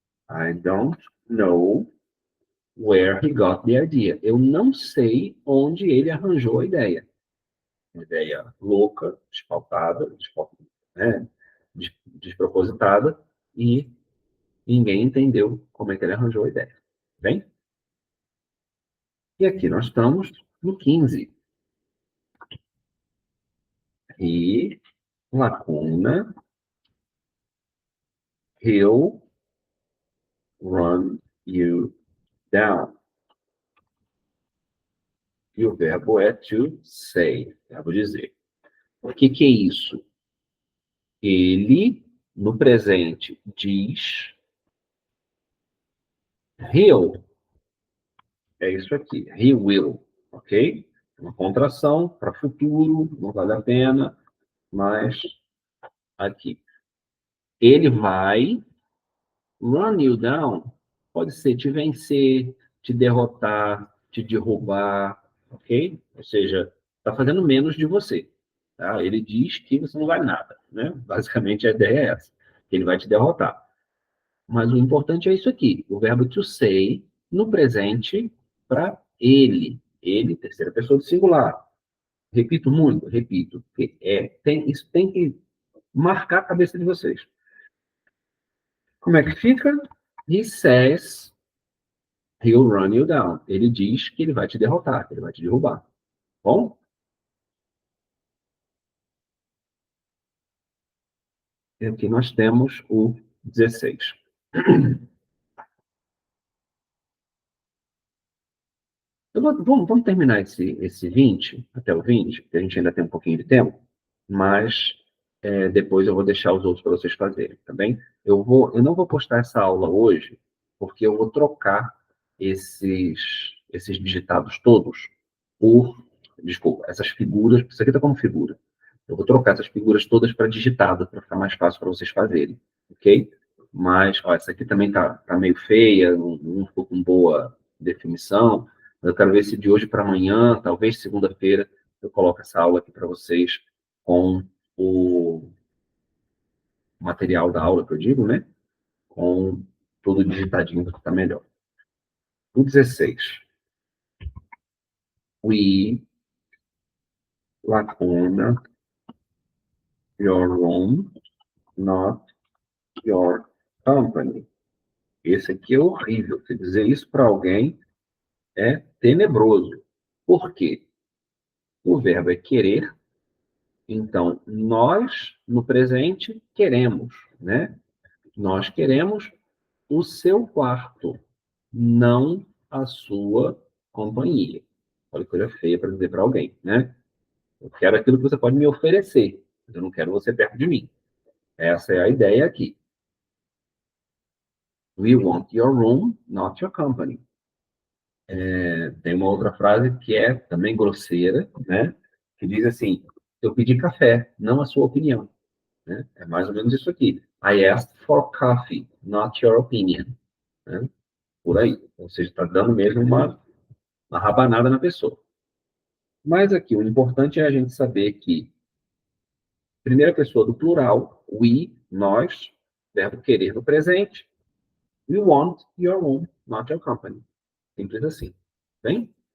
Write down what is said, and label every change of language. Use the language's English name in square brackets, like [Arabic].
[English] I don't know where he got the idea. [Portuguese] Eu não sei onde ele arranjou a ideia. Uma ideia louca, desfaltada, né? Despropositada, e ninguém entendeu como é que ele arranjou a ideia. Bem? E aqui nós estamos no 15. E lacuna, [English] he'll run you down. [Portuguese] E o verbo é to say, verbo dizer. O que é isso? Ele, no presente, diz he'll. É isso aqui, [English] he will, [Portuguese] ok? Uma contração para futuro, não vale a pena, mas aqui. Ele vai [English] run you down. [Portuguese] Pode ser te vencer, te derrotar, te derrubar, ok? Ou seja, está fazendo menos de você. Tá? Ele diz que você não vale nada, né? Basicamente a ideia é essa. Ele vai te derrotar. Mas o importante é isso aqui, o verbo to say no presente para ele. Ele, terceira pessoa do singular. Repito muito, repito. Isso tem que marcar a cabeça de vocês. Como é que fica? [English] He says he'll run you down. [Portuguese] Ele diz que ele vai te derrotar, que ele vai te derrubar. Bom? E aqui nós temos o 16. Vamos terminar esse 20, até o 20, porque a gente ainda tem um pouquinho de tempo, mas depois eu vou deixar os outros para vocês fazerem, tá bem? Eu não vou postar essa aula hoje, porque eu vou trocar esses digitados todos por, desculpa, essas figuras, isso aqui está como figura. Eu vou trocar essas figuras todas para digitada, para ficar mais fácil para vocês fazerem, ok? Mas, ó, essa aqui também tá meio feia, não ficou com boa definição. Eu quero ver se de hoje para amanhã, talvez segunda-feira, eu coloco essa aula aqui para vocês com o material da aula, que eu digo, né? Com tudo digitadinho para ficar melhor. O 16. [English] We, lacuna, your room, not your company. [Portuguese] Esse aqui é horrível. Você dizer isso para alguém é tenebroso. Por quê? O verbo é querer, então nós, no presente, queremos, né? Nós queremos o seu quarto, não a sua companhia. Olha que coisa feia para dizer para alguém, né? Eu quero aquilo que você pode me oferecer, mas eu não quero você perto de mim. Essa é a ideia aqui. [English] We want your room, not your company. [Portuguese] Tem uma outra frase que é também grosseira, né? Que diz assim: eu pedi café, não a sua opinião. Né? É mais ou menos isso aqui. [English] I asked for coffee, not your opinion. [Portuguese] Né? Por aí. Ou seja, está dando mesmo uma rabanada na pessoa. Mas aqui, o importante é a gente saber que, primeira pessoa do plural, we, nós, verbo querer no presente, [English] we want your room, not your company. [Portuguese] Simples assim. Bem?